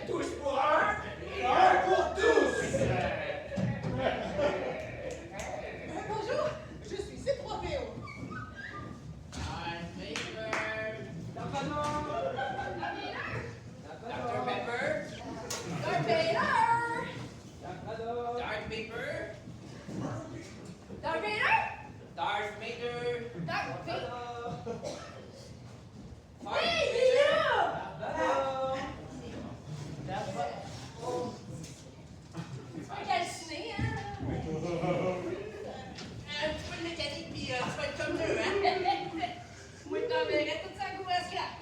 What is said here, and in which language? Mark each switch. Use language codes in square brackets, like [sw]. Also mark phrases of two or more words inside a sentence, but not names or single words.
[fr] Tous pour un. Et un pour tous. Bonjour, je suis C3PO. Dr. Pepper? Darth Vader! Darth Pepper? Darth Vader! Darth Vader? Darth Vader! Darth Hey, il est là! Tu vas calciner, hein? Un petit peu de mécanique, puis tu vas être comme eux, hein? Moi, je t'enverrai toute sa cour à scrap.